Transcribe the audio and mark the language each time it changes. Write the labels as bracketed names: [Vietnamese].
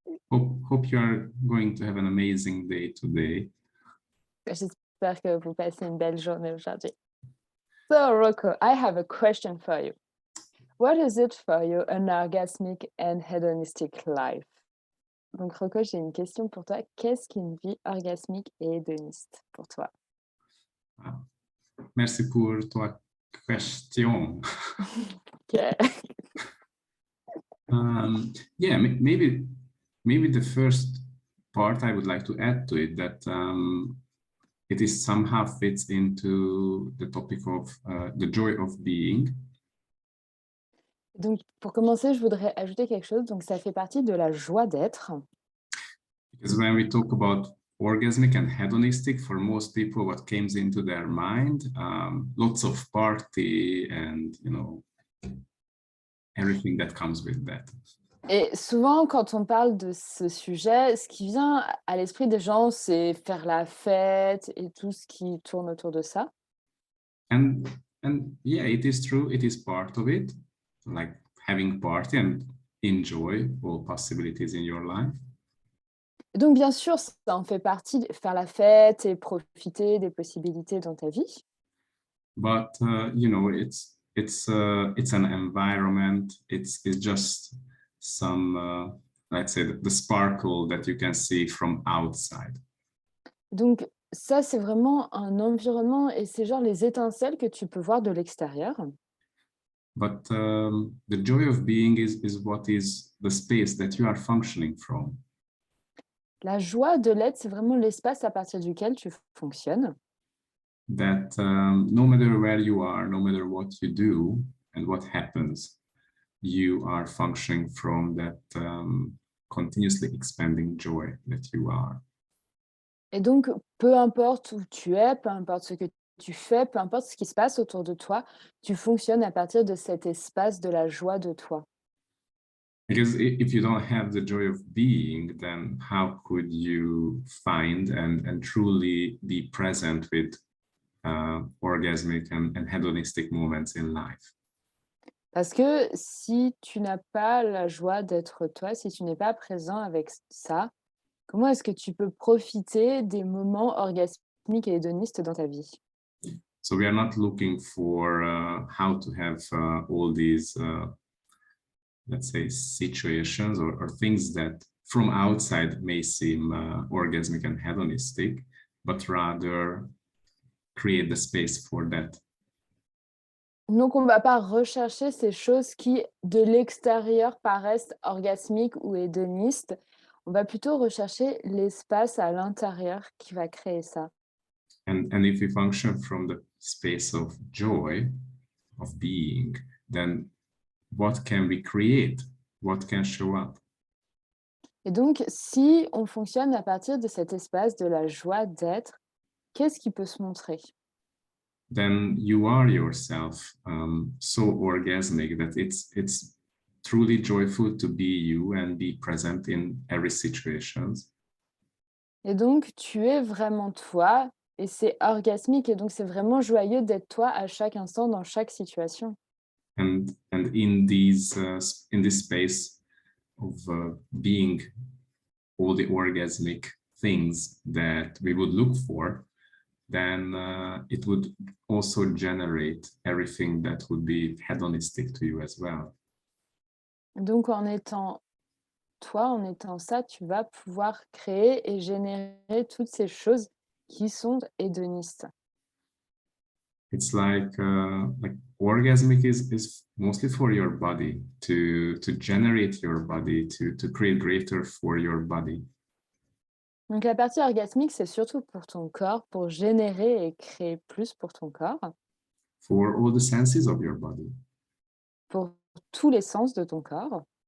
[English] Hope you are going to have an amazing day today. [French] J'espère que vous passez une belle journée aujourd'hui. [English] So Rocco, I have a question for you. What is it for you an orgasmic and hedonistic life? [French] Donc Rocco, j'ai une question pour toi. Qu'est-ce qu'une vie orgasmique et hédoniste pour toi? Ah, merci pour ta question. [English] Okay. Yeah, maybe the first part I would like to add to it that it is somehow fits into the topic of the joy of being. [French] Donc pour commencer, je voudrais ajouter quelque chose. Donc ça fait partie de la joie d'être. [English] Because when we talk about orgasmic and hedonistic, for most people, what comes into their mind, lots of party and, everything that comes with that. [French] Et souvent, quand on parle de ce sujet, ce qui vient à l'esprit des gens, c'est faire la fête et tout ce qui tourne autour de ça. [English] And yeah, it is true, it is part of it, like having party and enjoy all possibilities in your life. [French] Et donc, bien sûr, ça en fait partie, faire la fête et profiter des possibilités dans ta vie. [English] But it's an environment. It's just some let's say the sparkle that you can see from outside. [French] Donc, ça, c'est vraiment un environnement et c'est genre les étincelles que tu peux voir de l'extérieur. [English] But the joy of being is what is the space that you are functioning from. [French] La joie de l'être, c'est vraiment l'espace à partir duquel tu fonctionnes. [English] That no matter where you are, no matter what you do and what happens, you are functioning from that continuously expanding joy that you are. [French] Et donc, peu importe où tu es, peu importe ce que tu fais, peu importe ce qui se passe autour de toi, tu fonctionnes à partir de cet espace de la joie de toi. [English] Because if you don't have the joy of being, then how could you find and truly be present with orgasmic and hedonistic moments in life? [French] Parce que si tu n'as pas la joie d'être toi, si tu n'es pas présent avec ça, comment est-ce que tu peux profiter des moments orgasmiques et hédonistes dans ta vie? [English] So we are not looking for how to have all these, let's say, situations or things that from outside may seem orgasmic and hedonistic, but rather create the space for that. [French] Donc, on ne va pas rechercher ces choses qui, de l'extérieur, paraissent orgasmiques ou hédonistes. On va plutôt rechercher l'espace à l'intérieur qui va créer ça. [English] And if we function from the space of joy, of being, then what can we create? What can show up? [French] Et donc, si on fonctionne à partir de cet espace de la joie d'être, qu'est-ce qui peut se montrer? [English] Then you are yourself so orgasmic that it's truly joyful to be you and be present in every situation. [French] Et donc, tu es vraiment toi et c'est orgasmique et donc c'est vraiment joyeux d'être toi à chaque instant, dans chaque situation. [English] And in this space of being all the orgasmic things that we would look for, then it would also generate everything that would be hedonistic to you as well. [French] Donc, en étant toi, en étant ça, tu vas pouvoir créer et générer toutes ces choses qui sont hédonistes. [English] It's like orgasmic is mostly for your body, to generate your body, to create greater for your body. [French] Donc, la partie orgasmique, c'est surtout pour ton corps, pour générer et créer plus pour ton corps, [English] For all the senses of your body. [French] pour tous les sens de ton corps.